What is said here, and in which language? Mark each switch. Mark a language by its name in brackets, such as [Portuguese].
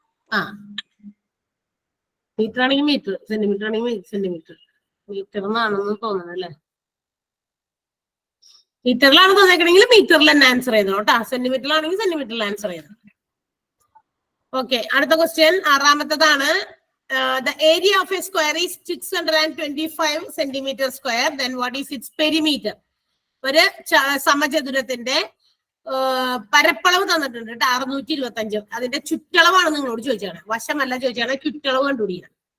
[Malayalam] ആ, മീറ്റർ ആണെങ്കിൽ metre, centimetre ആണെങ്കിൽ സെന്റിമീറ്റർ. മീറ്റർ എന്നാണെന്ന് തോന്നുന്നത് അല്ലേ? മീറ്ററിലാണ് തന്നേക്കണെങ്കിൽ മീറ്ററിൽ തന്നെ ആൻസർ ചെയ്തോ കേട്ടോ. സെന്റിമീറ്ററിലാണെങ്കിൽ സെന്റിമീറ്ററിൽ ആൻസർ ചെയ്തോ. ഓക്കെ, അടുത്ത question 6ാമത്തേതാണ്. [English] the area of a square is 625 centimeter square. Then what is its perimeter? [Malayalam] ഒരു സമചതുരത്തിന്റെ പരപ്പളവ് തന്നിട്ടുണ്ട് കേട്ടോ 625. അതിന്റെ ചുറ്റളവാണ് നിങ്ങളോട് ചോദിച്ചാണ്, വശമല്ല ചോദിച്ചാണ്, ചുറ്റളവ് കണ്ടുപിടിക്കണം.